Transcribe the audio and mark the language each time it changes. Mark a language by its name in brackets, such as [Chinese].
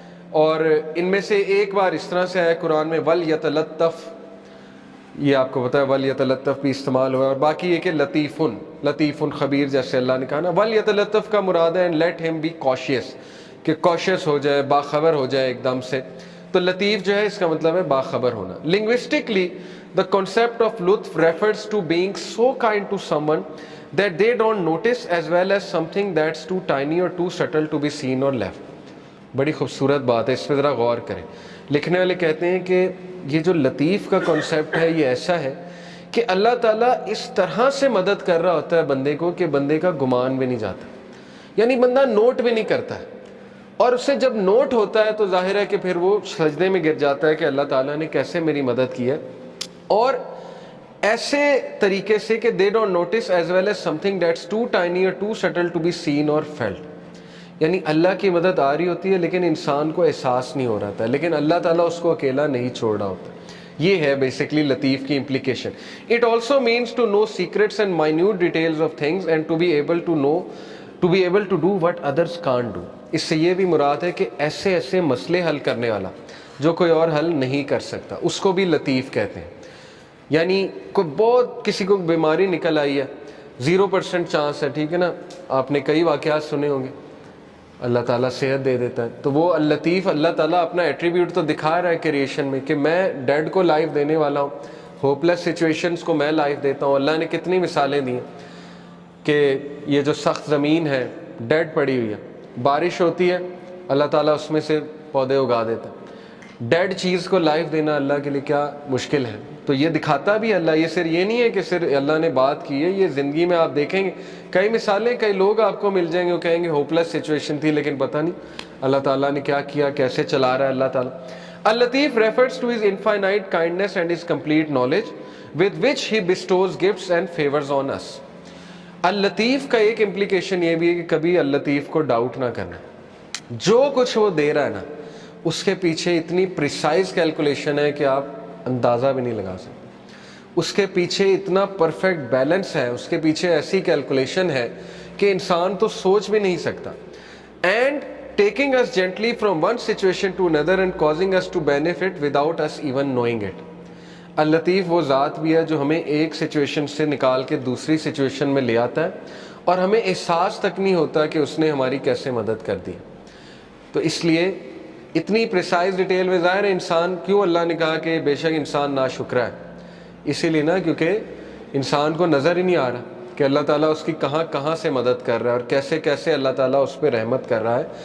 [Urdu] اور ان میں سے ایک بار اس طرح سے آیا قرآن میں وَلْيَتَلَطَّفْ، یہ آپ کو پتہ ہے وَلْيَتَلَطَّفْ بھی استعمال ہوا ہے. اور باقی یہ کہ لطیفن، لطیفن خبیر جیسے اللہ نے کہا نا. وَلْيَتَلَطَّفْ کا مراد ہے [English] let him be cautious, [Urdu] کہ کاشیس ہو جائے، باخبر ہو جائے ایک دم سے. تو لطیف جو ہے اس کا مطلب ہے باخبر ہونا. [English] Linguistically the concept of لطف refers to being so kind to someone that they don't notice as well as something that's too tiny or too subtle to be seen or left. [Urdu] بڑی خوبصورت بات ہے، اس پہ ذرا غور کریں. لکھنے والے کہتے ہیں کہ یہ جو لطیف کا کنسیپٹ ہے یہ ایسا ہے کہ اللہ تعالیٰ اس طرح سے مدد کر رہا ہوتا ہے بندے کو کہ بندے کا گمان بھی نہیں جاتا، یعنی بندہ نوٹ بھی نہیں کرتا ہے. اور اس سے جب نوٹ ہوتا ہے تو ظاہر ہے کہ پھر وہ سجدے میں گر جاتا ہے کہ اللہ تعالیٰ نے کیسے میری مدد کی ہے. اور ایسے طریقے سے کہ [English] they don't notice as well as something that's too tiny or too subtle to be seen or felt. [Urdu] یعنی اللہ کی مدد آ رہی ہوتی ہے لیکن انسان کو احساس نہیں ہو رہا تھا، لیکن اللہ تعالیٰ اس کو اکیلا نہیں چھوڑ رہا ہوتا. یہ ہے بیسکلی لطیف کی implication. [English] It also means to know secrets and minute details of things and to be able to know, to be able to do what others can't do. [Urdu] اس سے یہ بھی مراد ہے کہ ایسے ایسے مسئلے حل کرنے والا جو کوئی اور حل نہیں کر سکتا، اس کو بھی لطیف کہتے ہیں. یعنی کوئی بہت کسی کو بیماری نکل آئی ہے، 0% چانس ہے، ٹھیک ہے نا، آپ نے کئی واقعات سنے ہوں گے، اللہ تعالیٰ صحت دے دیتا ہے. تو وہ اللطیف، اللہ تعالیٰ اپنا ایٹریبیوٹ تو دکھا رہا ہے کریشن میں کہ میں ڈیڈ کو لائف دینے والا ہوں، ہوپلیس سچویشنز کو میں لائف دیتا ہوں. اللہ نے کتنی مثالیں دی ہیں کہ یہ جو سخت زمین ہے ڈیڈ پڑی ہوئی ہے، بارش ہوتی ہے اللہ تعالیٰ اس میں سے پودے اگا دیتا ہے. ڈیڈ چیز کو لائف دینا اللہ کے لیے کیا مشکل ہے. تو یہ دکھاتا بھی اللہ، یہ صرف یہ نہیں ہے کہ صرف اللہ نے بات کی ہے، یہ زندگی میں آپ دیکھیں گے کئی مثالیں، کئی لوگ آپ کو مل جائیں گے وہ کہیں گے ہوپلیس سچویشن تھی لیکن پتہ نہیں اللہ تعالیٰ نے کیا کیا، کیسے چلا رہا ہے اللہ تعالیٰ. [English] اللطیف refers to his infinite kindness and his complete knowledge with which he bestows gifts and favors on us. [Urdu] اللطیف کا ایک امپلیکیشن یہ بھی ہے کہ کبھی اللطیف کو ڈاؤٹ نہ کرنا. جو کچھ وہ دے رہا ہے نا اس کے پیچھے اتنی پریسائز کیلکولیشن ہے کہ آپ اندازہ بھی نہیں لگا سکتے. اس کے پیچھے اتنا پرفیکٹ بیلنس ہے, اس کے پیچھے ایسی کیلکولیشن ہے کہ انسان تو سوچ بھی نہیں سکتا. [English] And taking us gently from one situation to another and causing us to benefit without us even knowing it. [Urdu] اللطیف وہ ذات بھی ہے جو ہمیں ایک سچویشن سے نکال کے دوسری سچویشن میں لے آتا ہے اور ہمیں احساس تک نہیں ہوتا کہ اس نے ہماری کیسے مدد کر دی. تو اس لیے اتنی پریسائز ڈیٹیل میں ظاہر ہے انسان کیوں اللہ نے کہا کہ بے شک انسان ناشکرا ہے, اسی لیے نا کیونکہ انسان کو نظر ہی نہیں آ رہا کہ اللہ تعالیٰ اس کی کہاں کہاں سے مدد کر رہا ہے اور کیسے کیسے اللہ تعالیٰ اس پہ رحمت کر رہا ہے.